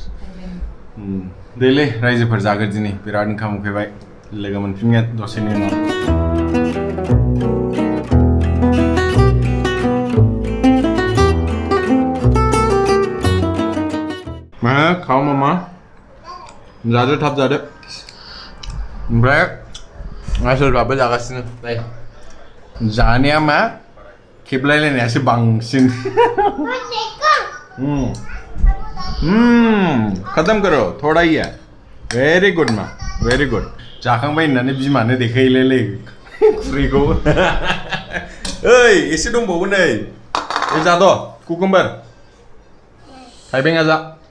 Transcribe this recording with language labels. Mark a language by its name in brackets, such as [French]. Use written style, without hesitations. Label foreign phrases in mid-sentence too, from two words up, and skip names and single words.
[Bodo] देलै रायजोफोर जागोन दिनै बिराद ओंखाम उखैबाय लोगो मोनफिनगोन दसेनि उनाव मा खाव मामा जादो थाब जादो ओमफ्राय आसोलबाबो जागासिनो नाय जानाया मा खेबलायलायनायासो बांसिन [Hindi] खत्म करो थोड़ा ही है [English] very good [Bodo] मा [English] very good [Bodo] जाखांबाय होननानै बिमानो देखायलायलाय खुरैखौ ओइ एसे दंबावो नै जाद' कुकुम्बार थाइबेंआ जा